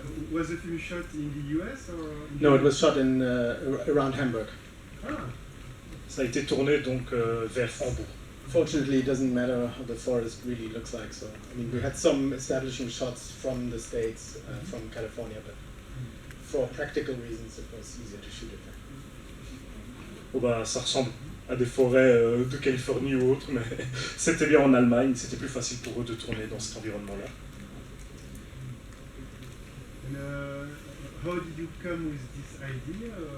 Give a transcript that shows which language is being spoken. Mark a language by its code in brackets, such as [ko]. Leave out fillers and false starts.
[en] Was the film shot in the US or? No, it was shot in around Hamburg. Ah. [fr] Ça a été tourné donc vers Hambourg. [en] Fortunately, it doesn't matter how the forest really looks like. So, I mean, we had some establishing shots from the States, from California, but for practical reasons, it was easier to shoot it there. [fr] Oh bah, ça ressemble à des forêts de Californie ou autre, mais c'était bien en Allemagne, c'était plus facile pour eux de tourner dans cet environnement-là. [en] And how did you come with this idea?